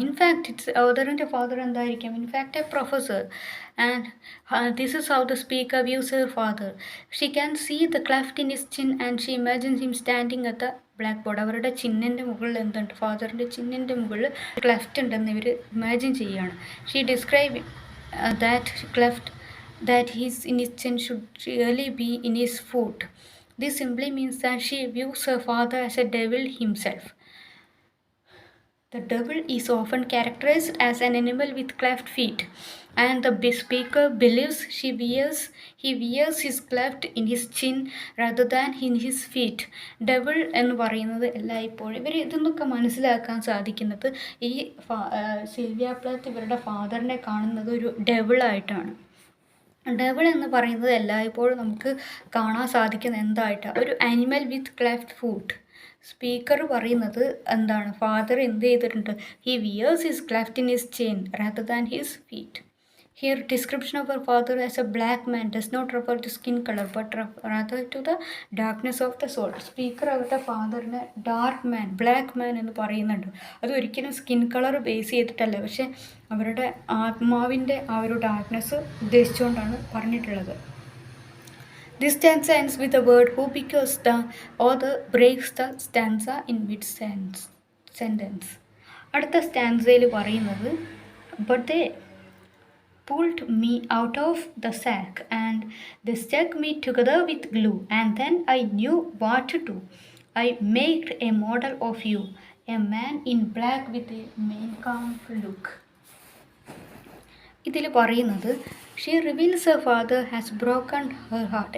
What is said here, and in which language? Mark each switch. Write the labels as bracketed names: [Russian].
[Malayalam] In fact ഓതറിൻ്റെ father എന്തായിരിക്കാം? In fact A professor. [English] And this is how the speaker views her father. She can see the cleft in his chin and she imagines him standing at the blackboard. [Malayalam] അവരുടെ ചിന്നിൻ്റെ മുകളിൽ എന്തുണ്ട്? ഫാദറിൻ്റെ ചിന്നിൻ്റെ മുകളിൽ cleft ഉണ്ടെന്ന് ഇവർ imagine ചെയ്യുകയാണ്. [English] She describe that cleft that his in his chin should really be in his foot. This simply means that she views her father as a devil himself. The devil is often characterized as an animal with cleft feet, and the speaker believes he wears his cleft in his chin rather than in his feet. [Malayalam] Devil എന്ന് പറയുന്നത് എല്ലായ്പ്പോഴും ഇവർ ഇതൊന്നൊക്കെ മനസ്സിലാക്കാൻ സാധിക്കുന്നത് ഈ Sylvia പ്ലാത്ത് ഇവരുടെ ഫാദറിനെ കാണുന്നത് ഒരു ഡെവിളായിട്ടാണ്. ഡെവിൾ എന്ന് പറയുന്നത് എല്ലായ്പ്പോഴും നമുക്ക് കാണാൻ സാധിക്കുന്ന എന്തായിട്ടാണ്? ഒരു [English] Animal with cleft foot. [Malayalam] സ്പീക്കർ പറയുന്നത് എന്താണ്? ഫാദർ എന്ത് ചെയ്തിട്ടുണ്ട്? [English] He wears his cleft in his chin rather than his feet. Here, description of her father as a black man does not refer to skin color, but rather to the darkness of the soul. [Malayalam] Speaker അവരുടെ ഫാദറിനെ dark man, black man എന്ന് പറയുന്നുണ്ട്. അത് ഒരിക്കലും skin colour base ചെയ്തിട്ടല്ല, പക്ഷെ അവരുടെ ആത്മാവിൻ്റെ ആ ഒരു ഡാർക്ക്നെസ് ഉദ്ദേശിച്ചുകൊണ്ടാണ് പറഞ്ഞിട്ടുള്ളത്. [English] This stanza ends with a word who because the author breaks the stanza in mid-sentence. [Malayalam] അടുത്ത സ്റ്റാൻസയിൽ പറയുന്നത് [English] but they pulled me out of the sack and they stuck me together with glue and then I knew what to do. I made a model of you, a man in black with a melancholy look. [Malayalam] ഇതിൽ പറയുന്നത് [English] She reveals her father has broken her heart.